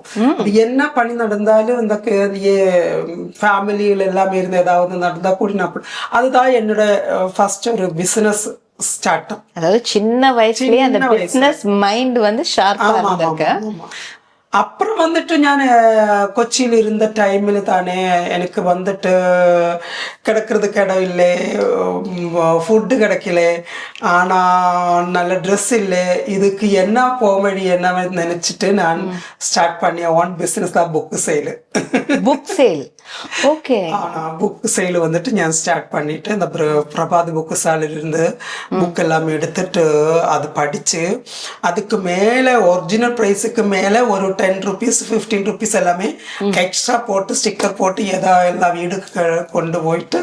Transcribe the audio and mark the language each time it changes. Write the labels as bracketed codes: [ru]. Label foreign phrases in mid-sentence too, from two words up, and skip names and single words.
[ta] அது என்ன பணி நடந்தாலும் இந்த ஃபேமிலியில் எல்லாமே இருந்து ஏதாவது நடந்தா கூட நான் அதுதான் என்னோட ஃபர்ஸ்ட் ஒரு பிசினஸ் ஸ்டார்ட். அதாவது சின்ன வயசுலயே அந்த பிசினஸ் மைண்ட் வந்து ஷார்ப்பா இருந்திருக்கு. அப்புறம் வந்துட்டு [ml] ഞാൻ കൊച്ചിയിൽ ഇരുന്ന ടൈമിൽ തന്നെ എനിക്ക് വന്നിട്ട് [ta] കിടக்கிறதுக்கு இடம் இல்லை, ஃபுட்டு கிடைக்கல, ஆனால் நல்ல ட்ரெஸ் இல்லை. இதுக்கு என்ன போவழி என்ன நினைச்சிட்டு நான் ஸ்டார்ட் பண்ணிய ஓன் பிஸ்னஸ் தான் புக் சேல். புக் சேல். ஓகே. ஆனால் புக் சேல் வந்துட்டு ഞാൻ ஸ்டார்ட் பண்ணிட்டு இந்த பிரபாத் புக் ஸ்டாலிலிருந்து புக் எல்லாமே எடுத்துட்டு அது படித்து அதுக்கு மேலே ஒரிஜினல் ப்ரைஸுக்கு மேலே ஒரு 10 rupees 15 rupees எல்லாமே எக்ஸ்ட்ரா போட்டு ஸ்டிக்கர் போட்டு எல்லா வீடுக்கு கொண்டு போயிட்டு.